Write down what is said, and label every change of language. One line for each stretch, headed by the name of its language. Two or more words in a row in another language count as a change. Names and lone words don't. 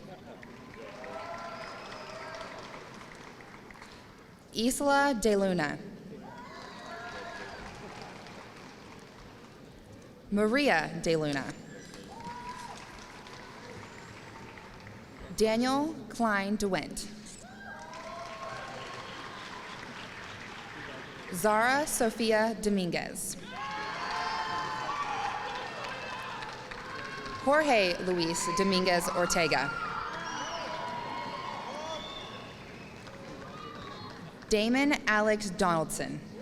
English: Isla De Luna. Maria De Luna. Daniel Klein DeWint. Zara Sofia Dominguez. Jorge Luis Dominguez Ortega. Damon Alex Donaldson.